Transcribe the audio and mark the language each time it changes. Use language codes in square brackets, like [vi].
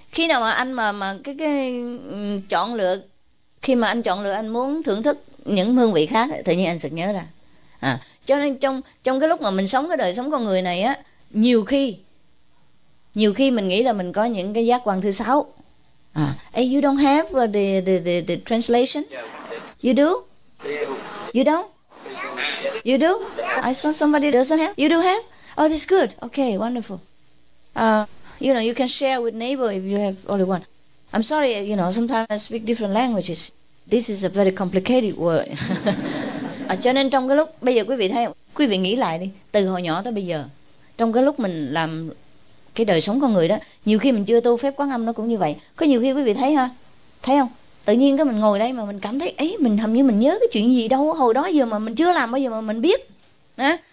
[vi] Khi nào mà anh mà cái chọn lựa, khi mà anh chọn lựa anh muốn thưởng thức những hương vị khác, tự nhiên anh sực nhớ ra. À, cho nên trong cái lúc mà mình sống cái đời sống con người này á, nhiều khi mình nghĩ là mình có những cái giác quan thứ sáu. [en] À, you don't have the translation. You do? You don't? You do? I saw somebody doesn't have. You do have? Oh, that's good. Okay, wonderful. You know, you can share with neighbor if you have only one. I'm sorry, you know, sometimes I speak different languages. This is a very complicated word. [vi] À, cho nên trong cái lúc, bây giờ quý vị thấy, quý vị nghĩ lại đi, từ hồi nhỏ tới bây giờ, trong cái lúc mình làm cái đời sống con người đó, nhiều khi mình chưa tu phép Quán Âm nó cũng như vậy. Có nhiều khi quý vị thấy ha, thấy không? Tự nhiên cái mình ngồi đây mà mình cảm thấy, ấy, mình hầm như mình nhớ cái chuyện gì đâu, hồi đó giờ mà mình chưa làm, bây giờ mà mình biết. Hả?